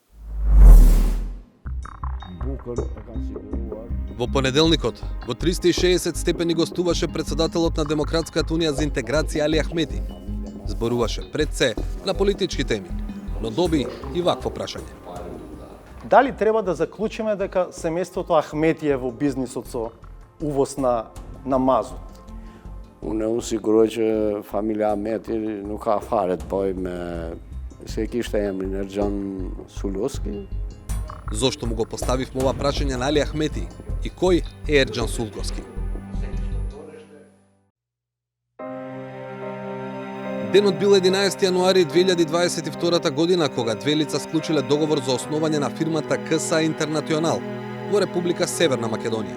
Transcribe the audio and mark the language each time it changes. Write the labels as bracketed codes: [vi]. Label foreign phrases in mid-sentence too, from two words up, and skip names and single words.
[mk] Во понеделникот, во 360 степени гостуваше председателот на Демократската унија за интеграција Али Ахмети. Зборуваше пред се на политички теми, но доби и вакво прашање. Дали треба да заклучиме дека семејството Ахмети е во бизнисот со увоз на mазut? [sq] Unë u siguroj që familja Ahmeti nuk ka fare të bëjë me se kishte emrin Erџan Suluski. [mk] Зошто му го поставивме ова прашање на Али Ахмети и кој е Ерџан Сулковски? Денот бил 11 јануари 2022 година, кога две лица склучиле договор за основање на фирмата КСА Интернационал во Република Северна Македонија.